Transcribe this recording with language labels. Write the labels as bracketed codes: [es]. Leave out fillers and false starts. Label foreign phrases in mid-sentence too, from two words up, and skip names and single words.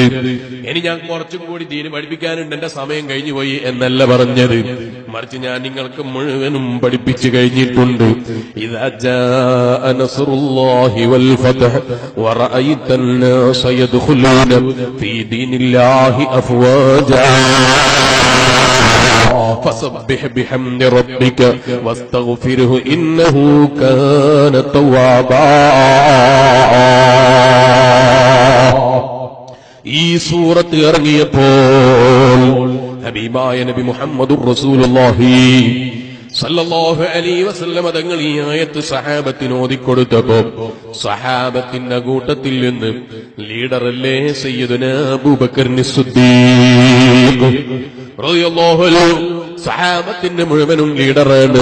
[ml] ഇനി ഞാൻ കുറച്ചും കൂടി ദീന് പഠിപ്പിക്കാനുണ്ട്, എന്റെ സമയം കഴിഞ്ഞു പോയി എന്നല്ല പറഞ്ഞത്. മറിച്ച് ഞാൻ നിങ്ങൾക്ക് മുഴുവനും പഠിപ്പിച്ചു കഴിഞ്ഞിട്ടുണ്ട്. [ar] إذا جاء نصر الله والفتح ورأيت الناس يدخلون في دين الله أفواجا فسبح بحمد ربك واستغفره إنه كان توابا. [ml] ഈ സൂറത്ത് ഇറങ്ങിയപ്പോൾ ഹബീബായ നബി [ar] محمد رسول الله صلى الله عليه وسلم [ml] തങ്ങൾ ഈ ആയത്ത് സഹാബത്തിന് ഓതിക്കൊടുത്തപ്പോൾ സഹാബത്തിന്റെ കൂട്ടത്തിൽ നിന്ന് ലീഡറല്ലേ സയ്യിദുനാ അബൂബക്കർ സിദ്ദീഖ് [ar] رضي الله عنه [ml] സഹാബത്തിന്റെ മുഴുവനും ലീഡറാണ്.